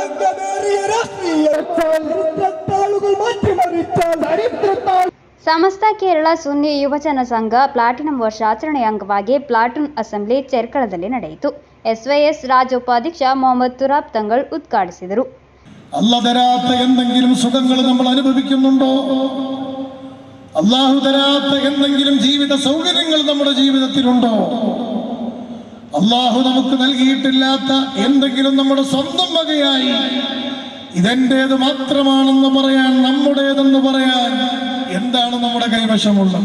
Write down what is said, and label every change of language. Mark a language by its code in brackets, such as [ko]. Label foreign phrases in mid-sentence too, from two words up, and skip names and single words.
[kn] ಸಮಸ್ತ ಕೇರಳ ಸುನ್ನಿ ಯುವಜನ ಸಂಘ ಪ್ಲಾಟಿನಂ ವರ್ಷಾಚರಣೆಯ ಅಂಗವಾಗಿ [en] platoon assembly [kn] ಚೆರ್ಕಳದಲ್ಲಿ ನಡೆಯಿತು. [ml] എസ്വൈഎസ് രാജ്യ ഉപാധ്യക്ഷ മുഹമ്മദ് തുറാബ് തങ്ങൾ ഉദ്ഘാടിಸಿದರು. അല്ലാഹു തരാത്ത എന്തെങ്കിലും സുഖങ്ങൾ നമ്മൾ അനുഭവിക്കുന്നുണ്ടോ? അല്ലാഹു തരാത്ത എന്തെങ്കിലും ജീവിത സൗകര്യങ്ങൾ നമ്മുടെ ജീവിതത്തിലുണ്ടോ? അല്ലാഹു നമുക്ക് നൽകിയിട്ടില്ലാത്ത എന്തെങ്കിലും നമ്മുടെ സ്വന്തം വകയായി ഇതെന്റേത് മാത്രമാണെന്ന് പറയാൻ, നമ്മുടേതെന്ന് പറയാൻ എന്താണ് നമ്മുടെ കൈവശമുള്ളത്?